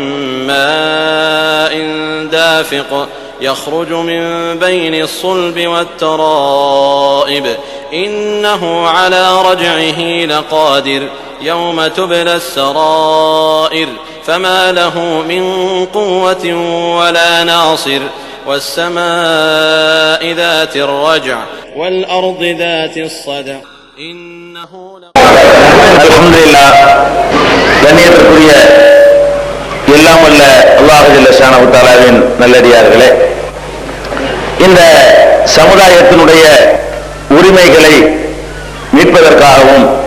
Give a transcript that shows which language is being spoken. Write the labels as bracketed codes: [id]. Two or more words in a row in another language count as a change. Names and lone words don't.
[ar] ماء دافق يخرج من بين الصلب والترائب إنه على رجعه لقادر يوم تبلى السرائر فما له من قوة ولا ناصر والسماء ذات الرجع والأرض ذات الصدع إنه அல்ஹம்துலில்லாஹ். [ta] கண்ணியத்திற்குரிய எல்லாம் வல்ல [ar] الله جل شأنه تعالى [ta] நல்லடியார்களே, இந்த சமுதாயத்தினுடைய உரிமைகளை மீட்பதற்காகவும்